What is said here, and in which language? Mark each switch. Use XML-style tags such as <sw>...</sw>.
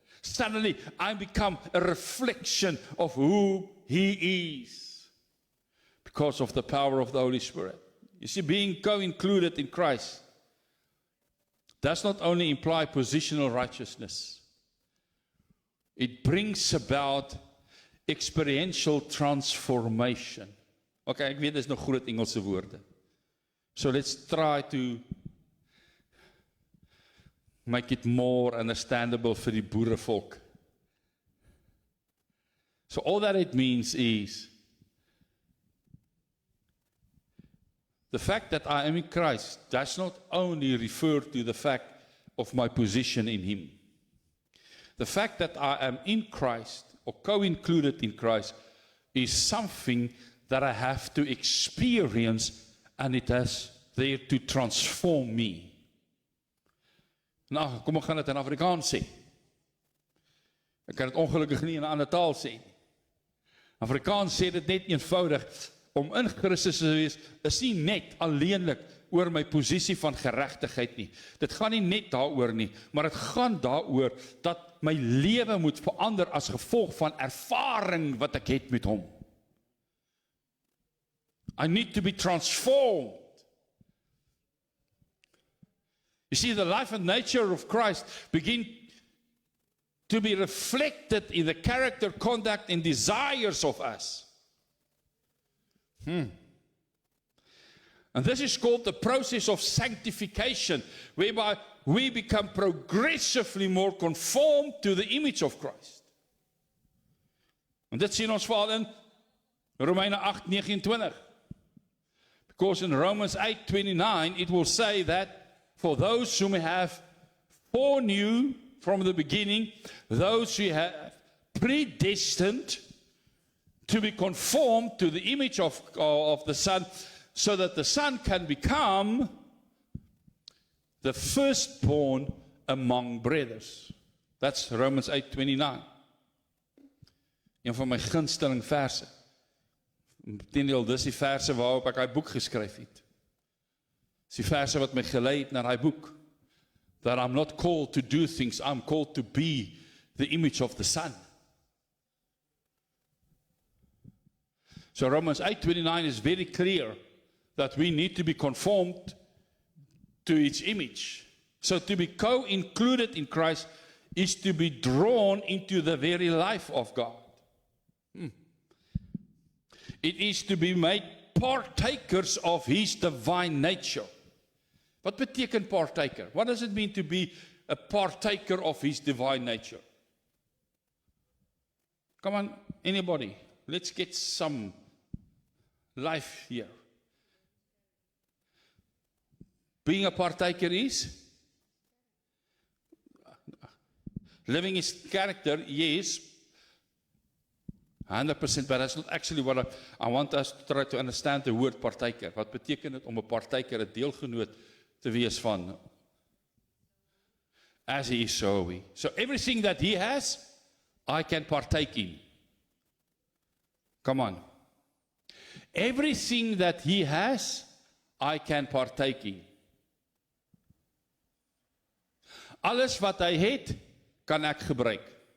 <en>Suddenly I become a reflection of who He is because of the power of the Holy Spirit. You see, being co-included in Christ does not only imply positional righteousness. It brings about experiential transformation.</en> <af>Okay, ek weet dis nog groot Engelse woorde.</af> <en>So let's try to make it more understandable for</en> <af>die boerevolk.</af> <en>So all that it means is the fact that I am in Christ does not only refer to the fact of my position in Him. The fact that I am in Christ, or co-included in Christ, is something that I have to experience, and it is there to transform me.</en> <af>Nou, kom ek gaan dit in Afrikaans sê. Ek kan dit ongelukkig nie in 'n ander taal sê nie. Afrikaans sê dit net eenvoudig, om in Christus te wees, is nie net alleenlik oor my posisie van geregtigheid nie. Dit gaan nie net daaroor nie, maar dit gaan daaroor dat my lewe moet verander as gevolg van ervaring wat ek het met hom.</af> <en>I need to be transformed. You see, the life and nature of Christ begin to be reflected in the character, conduct, and desires of us. And this is called the process of sanctification, whereby we become progressively more conformed to the image of Christ.</en> <af>En dit sien ons veral in Romeine 8:29.</af> <en>Because in Romans 8:29 it will say that for those whom have foreknew from the beginning, those who have predestined to be conformed to the image of the Son, so that the Son can become the firstborn among brothers. That's Romans 8:29.</en> <af>Een van my gunsteling verse. Inteendeel, dis die verse waarop ek daai boek geskryf het. Dis die verse wat my gelei het na daai boek.</af> <en>That I'm not called to do things, I'm called to be the image of the Son. So Romans 8:29 is very clear that we need to be conformed to its image. So to be co-included in Christ is to be drawn into the very life of God. It is to be made partakers of His divine nature.</en> <af>Wat beteken partaker?</af> <en>What does it mean to be a partaker of His divine nature? Come on, anybody, let's get some life here. Being a partaker is living His character, yes, 100%, but that's not actually what I want us to try to understand the word partaker.</en> <af>Wat beteken dit om 'n partaker, 'n deelgenoot te wees van?</af> <en>As He is, so are we. So everything that He has, I can partake in. Come on. Everything that He has, I can partake in.</en> <af>Alles wat Hy het, kan ek gebruik.</af>